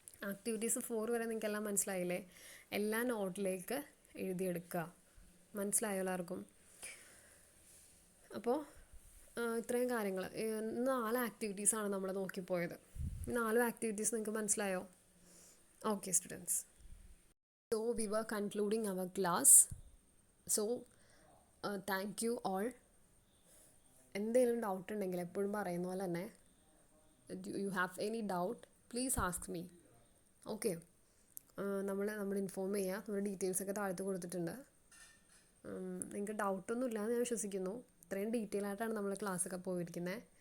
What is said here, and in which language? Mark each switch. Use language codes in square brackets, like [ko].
[ml] Activities 4 വരെ നിങ്ങൾക്കെല്ലാം മനസ്സിലായില്ലേ? എല്ലാ നോട്ടിലേക്ക് എഴുതിയെടുക്കുക. മനസ്സിലായോ എല്ലാവർക്കും? അപ്പോൾ ഇത്രയും കാര്യങ്ങൾ, 4 ആക്ടിവിറ്റീസാണ് നമ്മൾ നോക്കിപ്പോയത്. 4 ആക്ടിവിറ്റീസ് നിങ്ങൾക്ക് മനസ്സിലായോ? [en] Okay students, so we were concluding our class. So thank you all. [ml] എന്തെങ്കിലും ഡൗട്ട് ഉണ്ടെങ്കിൽ എപ്പോഴും പറയുന്ന പോലെ തന്നെ, [en] You have any doubt please ask me. [ml] Okay, നമ്മൾ ഇൻഫോം ചെയ്യുക. നമ്മുടെ ഡീറ്റെയിൽസൊക്കെ താഴത്ത് കൊടുത്തിട്ടുണ്ട്. നിങ്ങൾക്ക് ഡൗട്ടൊന്നും ഇല്ലയെന്ന് ഞാൻ വിശ്വസിക്കുന്നു. ഇത്രയും ഡീറ്റെയിൽ ആയിട്ടാണ് നമ്മൾ ക്ലാസ്സൊക്കെ പോയിരിക്കുന്നത്.